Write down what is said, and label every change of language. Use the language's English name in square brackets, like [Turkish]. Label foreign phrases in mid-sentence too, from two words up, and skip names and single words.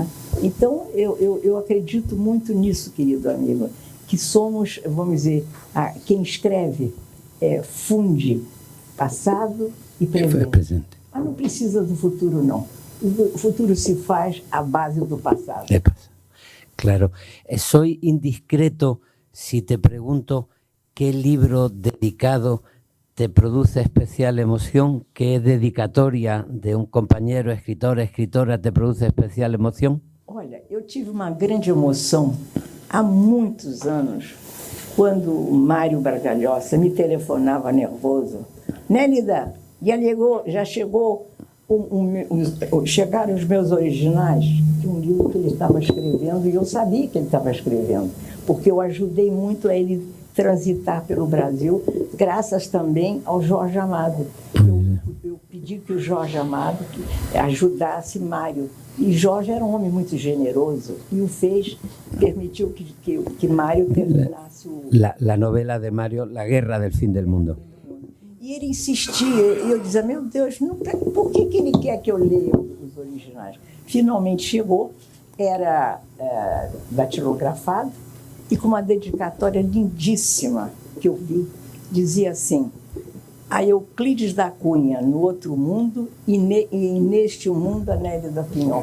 [Portuguese] Então, eu acredito muito nisso, querido amigo, que somos, vamos dizer, quem escreve funde passado e presente. Mas não precisa do futuro, não. O futuro se faz à base do passado. Claro. [Spanish] Soy indiscreto si te pregunto qué libro dedicado te produce especial emoción, qué dedicatoria de un compañero, escritor, escritora te produce especial emoción. [Portuguese] Olha, eu tive uma grande emoção há muitos anos, quando o Mário Bragalhosa me telefonava nervoso. Nélida, já chegou, chegaram os meus originais de um livro que ele estava escrevendo, e eu sabia que ele estava escrevendo, porque eu ajudei muito a ele transitar pelo Brasil, graças também ao Jorge Amado. Eu pedi que o Jorge Amado ajudasse Mário, e Jorge era um homem muito generoso, e o permitiu que Mário terminasse [Spanish] la novela de Mário, La Guerra del Fin del Mundo. [Portuguese] E ele insistia, e eu dizia, meu Deus, por que ele quer que eu leia os originais? Finalmente chegou, era datilografado, e com uma dedicatória lindíssima que eu vi, dizia assim: a Euclides da Cunha no outro mundo e neste mundo a Nélida Pinhon.